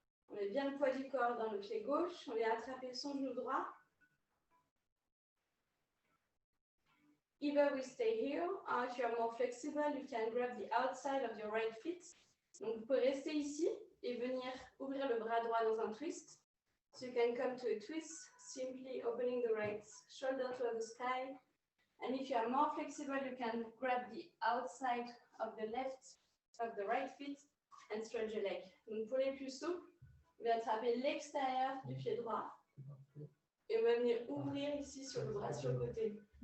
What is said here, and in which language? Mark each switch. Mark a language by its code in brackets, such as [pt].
[fr] On met bien le poids du corps dans le pied gauche. On vient attraper son genou droit. [en] Either we stay here, or if you are more flexible, you can grab the outside of your right foot. [fr] Donc, vous pouvez rester ici et venir ouvrir le bras droit dans un twist. [en] So you can come to a twist, simply opening the right shoulder toward the sky. And if you are more flexible, you can grab the outside of the right foot and stretch the leg. [fr] Donc, pour les plus souples, vous allez attraper l'extérieur du pied droit et on va venir ouvrir ici sur le bras sur le côté.